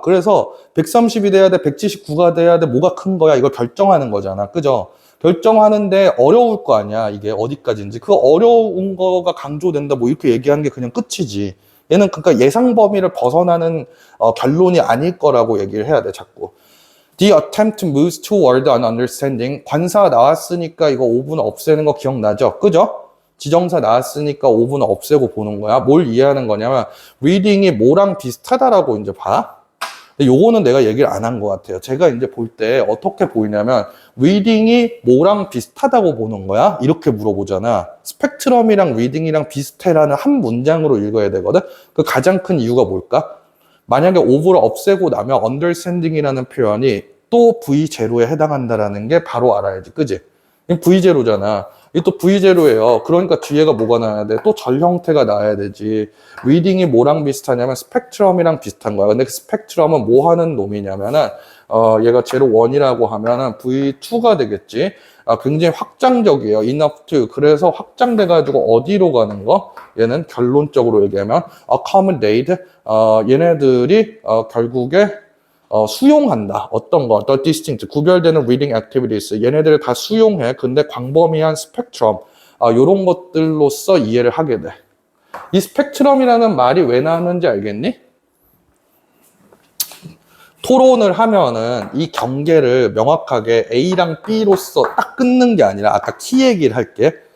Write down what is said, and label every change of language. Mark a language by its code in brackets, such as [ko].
[ko] 그래서 130이 돼야 돼, 179가 돼야 돼, 뭐가 큰 거야. 이걸 결정하는 거잖아. 그죠? 결정하는데 어려울 거 아니야. 이게 어디까지인지. 그 어려운 거가 강조된다. 뭐 이렇게 얘기하는 게 그냥 끝이지. 얘는 그러니까 예상 범위를 벗어나는 결론이 아닐 거라고 얘기를 해야 돼, 자꾸. [en] The attempt moves toward an understanding. [ko] 관사 나왔으니까 이거 5분 없애는 거 기억나죠? 그죠? 지정사 나왔으니까 5분 없애고 보는 거야. 뭘 이해하는 거냐면 reading이 뭐랑 비슷하다라고 이제 봐. 근데 요거는 내가 얘기를 안 한 것 같아요. 제가 이제 볼 때 어떻게 보이냐면 reading이 뭐랑 비슷하다고 보는 거야? 이렇게 물어보잖아. 스펙트럼이랑 reading이랑 비슷해라는 한 문장으로 읽어야 되거든. 그 가장 큰 이유가 뭘까? 만약에 over를 없애고 나면 understanding이라는 표현이 또 V0에 해당한다라는 게 바로 알아야지. 그지? V0잖아. 이게 또 V0예요. 그러니까 뒤에가 뭐가 나와야 돼? 또 절 형태가 나와야 되지. 리딩이 뭐랑 비슷하냐면 스펙트럼이랑 비슷한 거야. 근데 그 스펙트럼은 뭐 하는 놈이냐면은 얘가 제로 1이라고 하면은 V2가 되겠지. 굉장히 확장적이에요. [en] enough to. [ko] 그래서 확장돼 가지고 어디로 가는 거? 얘는 결론적으로 얘기하면 accommodate. 얘네들이 결국에 수용한다. 어떤 거? [en] The distinct, [ko] 구별되는 [en] reading activities. [ko] 얘네들을 다 수용해. 근데 광범위한 스펙트럼. 요런 것들로서 이해를 하게 돼. 이 스펙트럼이라는 말이 왜 나왔는지 알겠니? 토론을 하면은 이 경계를 명확하게 A랑 B로서 딱 끊는 게 아니라 아까 키 얘기를 할게.